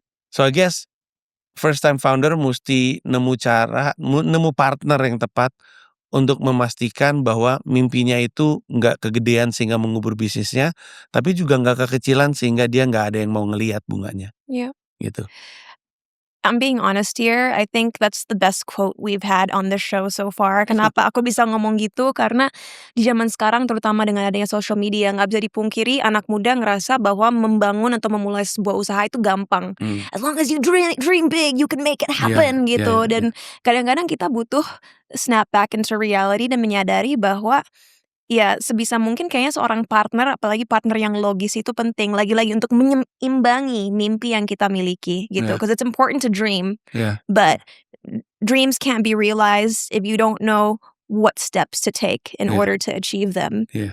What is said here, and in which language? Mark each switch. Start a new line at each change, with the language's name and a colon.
English: So I guess first time founder
Indonesian: mesti nemu partner yang tepat untuk memastikan bahwa mimpinya itu nggak kegedean sehingga mengubur bisnisnya, tapi juga nggak kekecilan sehingga dia nggak ada yang mau ngelihat bunganya,
English: Yeah.
Indonesian: gitu.
English: I'm being honest here, I think that's the best quote we've had on the show so far.
Indonesian: Kenapa aku bisa ngomong gitu? Karena di zaman sekarang terutama dengan adanya social media, nggak bisa dipungkiri anak muda ngerasa bahwa membangun atau memulai sebuah usaha itu gampang.
English: As long as you dream big, you can make it happen
Indonesian: gitu. Dan kadang-kadang kita butuh
English: snap back into reality
Indonesian: dan menyadari bahwa ya sebisa mungkin kayaknya seorang partner, apalagi partner yang logis itu penting. Lagi-lagi untuk menyeimbangi mimpi yang kita miliki gitu.
English: Because it's important to dream, but dreams can't be realized if you don't know what steps to take in order to achieve them.